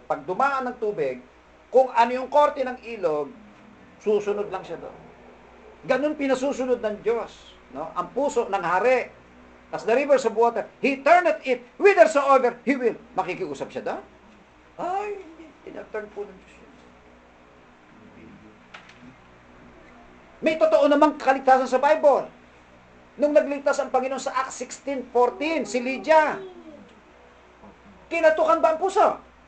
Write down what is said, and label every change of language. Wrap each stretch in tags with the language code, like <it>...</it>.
<tl>Pag dumaan ng tubig, kung ano yung korte ng ilog, susunod lang siya doon. Ganun pinasusunod ng Diyos. No? Ang puso ng hari,</tl> <en>as the rivers of water, He turneth it whithersoever He will.</en> <tl>Makikiusap siya doon? Ay, hindi. Tinaturn po ng Diyos yun. May totoo namang kaligtasan sa Bible. Nung nagligtas ang Panginoon sa Acts 16:14, si Lydia, kinatukan ba ang puso?</tl>